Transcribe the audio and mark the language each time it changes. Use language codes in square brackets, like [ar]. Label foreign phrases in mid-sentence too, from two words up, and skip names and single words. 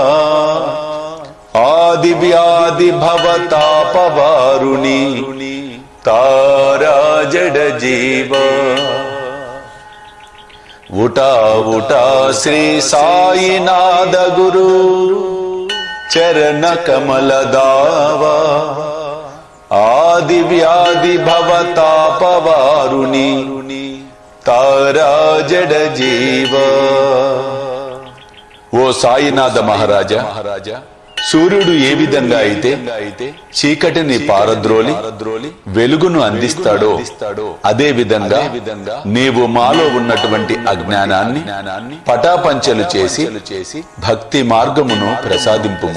[mr] आदि व्याधि भवतापवारुणी तारा जड जीव उटा उटा श्री साईनाथ गुरु चरण कमल दावा आदि व्याधि भवतापवारुणी तारा जड जीव. [te] ఓ సాయినాథ మహారాజా, సూర్యుడు ఏ విధంగా అయితే చీకటిని పారద్రోలి వెలుగును అందిస్తాడో అదే విధంగా నీవు మాలో ఉన్నటువంటి అజ్ఞానాన్ని పటాపంచలు చేసి భక్తి మార్గమును ప్రసాదింపుము.